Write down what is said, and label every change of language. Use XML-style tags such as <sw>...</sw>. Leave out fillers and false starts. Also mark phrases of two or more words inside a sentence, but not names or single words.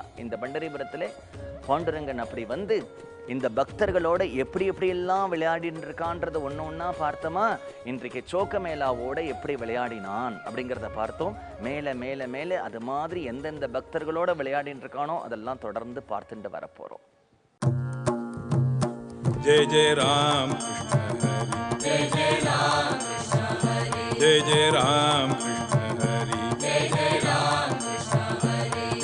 <ta>இந்த பண்டரிபுரத்திலே பாண்டுரங்கன் அப்படி வந்து இந்த பக்தர்களோட எப்படி எப்படியெல்லாம் விளையாடின்னு இருக்கான்றத ஒன்று ஒன்றா பார்த்தோமா. இன்றைக்கு சோக்கமேலாவோட எப்படி விளையாடினான் அப்படிங்கிறத பார்த்தோம். மேலே மேலே மேலே அது மாதிரி எந்தெந்த பக்தர்களோட விளையாடின்னு இருக்கானோ அதெல்லாம் தொடர்ந்து பார்த்துட்டு வரப்போகிறோம்.</ta> <mr>जय जय राम कृष्ण हरि, जय जय राम कृष्ण हरि, जय जय राम कृष्ण हरि, जय जय राम कृष्ण हरि।</mr>